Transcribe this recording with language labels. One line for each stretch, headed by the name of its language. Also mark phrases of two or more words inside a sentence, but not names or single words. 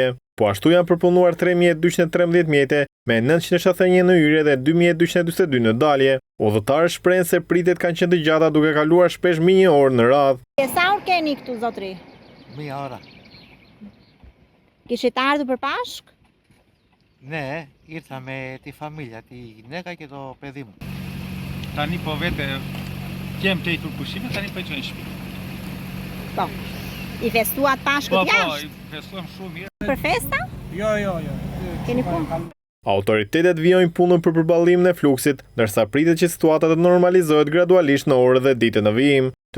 Albanian: Po ashtu janë përpunuar 3.213 mjete me 971 në hyrje dhe 2.242 në dalje. Udhëtarët shprehen se pritjet kanë qenë të gjata duke kaluar shpesh mbi 1 orë në radhë. Sa orë keni këtu, zotri? 1 ora. Kishit ardhur për Pashkë?
Greek: Ναι, ήρθα με τη φαμίλια, τη γυναίκα και το παιδί μου.
Albanian: Tani po vete kem të ikur pushime, tani po i çojnë në shtëpi. Po. I festuat Pashkët jashtë? I festuam shumë mirë. Për festa? Jo. Keni punë? Autoritetet vijojnë punën për përballimin e fluksit, ndërsa pritet që situata të normalizohet gradualisht në orët dhe ditët në vijim.